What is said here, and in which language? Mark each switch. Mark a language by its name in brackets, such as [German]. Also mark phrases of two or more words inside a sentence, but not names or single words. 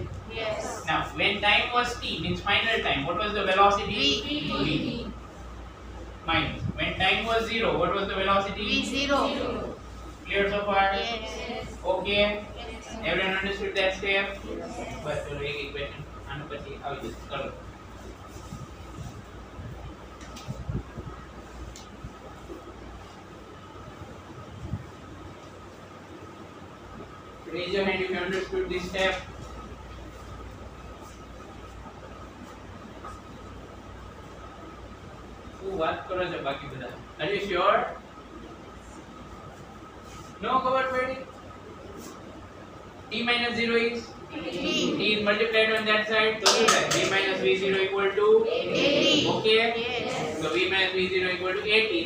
[English] Yes. Now, when time was t, means final time, what was the velocity? V. Minus. When time was 0, what was the velocity? V0. Clear so far? Yes. Okay. Everyone understood that step? [Gujarati] But ચલો એક એક question આનો પછી આવી જશે. ચલો. [English] Raise your hand if you understood this step. [Gujarati] વાત કરો છો બાકી બધા? [English] Are you sure? No cover fading? T minus 0 is? T is multiplied on that side. So V minus V0 equal to 80. Okay? Yes. So V minus V0 equal to 80.